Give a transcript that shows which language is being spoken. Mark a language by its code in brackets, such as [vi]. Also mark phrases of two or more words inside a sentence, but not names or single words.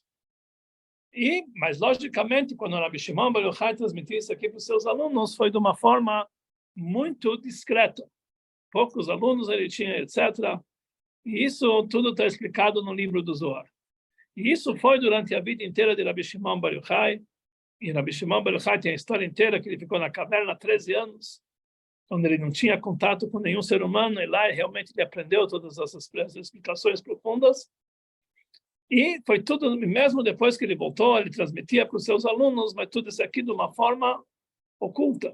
[pt] Mas, logicamente, quando Rabbi Shimon Bar Yochai transmitiu isso aqui para os seus alunos, foi de uma forma muito discreta. Poucos alunos ele tinha, etc. E isso tudo está explicado no livro do Zohar. E isso foi durante a vida inteira de Rabbi Shimon Bar Yochai. E Rabbi Shimon Bar Yochai tem a história inteira que ele ficou na caverna há 13 anos, onde ele não tinha contato com nenhum ser humano, e lá realmente ele aprendeu todas essas explicações profundas. E foi tudo, mesmo depois que ele voltou, ele transmitia para os seus alunos, mas tudo isso aqui de uma forma oculta.